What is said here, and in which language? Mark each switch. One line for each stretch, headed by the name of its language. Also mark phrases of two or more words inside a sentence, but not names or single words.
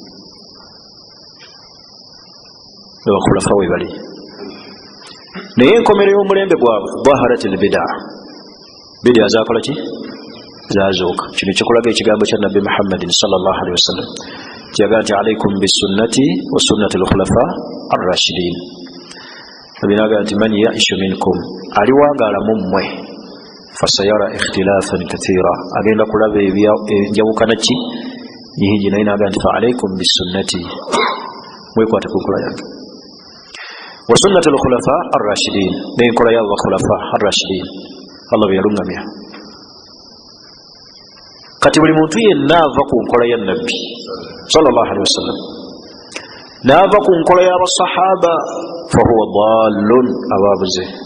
Ganda: Abakhulafa we bali. Naye enkomerero y'omulembe gwabwe
Arabic: ظهرت البدع,
Ganda: bid'a zaakola ki? Zaazuuka. Kino kikulaga ekigambo kya Nabbi Muhammadin
Arabic: صلى الله عليه وسلم
Ganda: kiyagaa nti
Arabic: عليكم بسنتي وسنة الخلفاء الراشدين.
Ganda: Abinaga nti
Arabic: من يعش منكم,
Ganda: aliwangaala mu mmwe
Arabic: فسيرى اختلافا كثيرا,
Ganda: agenda kulaba enjawukana ki nyingi. Naye naga nti
Arabic: فعليكم بسنتي,
Ganda: mwekwate ku nkola yange,
Arabic: وسنة الخلفاء الراشدين,
Ganda: n'enkola y'abakhulafa ar-rashidin. Allah bwe yalungamya. Kati buli muntu yenna ava ku nkola ya Nabbi
Arabic: صلى الله عليه وسلم,
Ganda: n'ava ku nkola y'abasahaba,
Arabic: فهو ضال,
Ganda: ababuze.